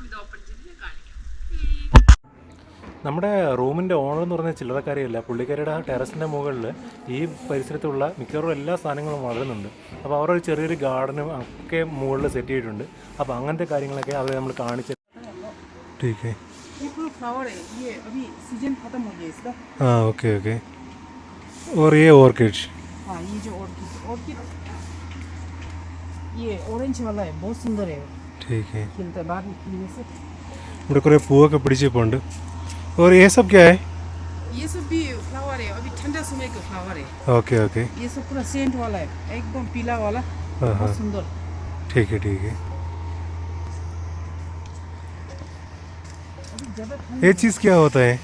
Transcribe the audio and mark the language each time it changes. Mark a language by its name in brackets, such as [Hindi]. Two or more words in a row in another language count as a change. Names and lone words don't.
[Malayalam] ഇത് ഓപ്പൺ ചെയ്ത് കാണിക്കാം. നമ്മുടെ റൂമിൻ്റെ ഓണർ എന്ന് പറഞ്ഞ ചില്ലറക്കാരിയല്ല. പുള്ളിക്കാരിയുടെ ആ ടെറസിൻ്റെ മുകളിൽ ഈ പരിസരത്തുള്ള മിക്കവാറും എല്ലാ സാധനങ്ങളും വളരുന്നുണ്ട്. അപ്പോൾ അവരൊരു ചെറിയൊരു ഗാർഡനും ഒക്കെ മുകളിൽ സെറ്റ് ചെയ്തിട്ടുണ്ട്. അപ്പോൾ അങ്ങനത്തെ കാര്യങ്ങളൊക്കെ അവർ നമ്മൾ കാണിച്ചു. [Hindi] ठीक है, ये पूरा फ्लावर है, ये अभी सीजन खत्म हो गया इसका। हाँ ओके ओके। और ये ऑर्किड हाँ ये जो ऑर्किड ये ऑरेंज वाला है, बहुत सुंदर है, ठीक है खिलता है बाद में से। [Malayalam] ഇവിടെ കുറേ പൂവൊക്കെ പിടിച്ചിട്ടുണ്ട് [Hindi] और ये सब क्या है ये सब भी फ्लावर है, अभी ठंडा समय का फ्लावर है। ओके ओके ये सब पूरा सेंट वाला है, एकदम पीला वाला, हाँ हाँ बहुत सुंदर। ठीक है ठीक है अभी ज़्यादा ये चीज़ क्या होता है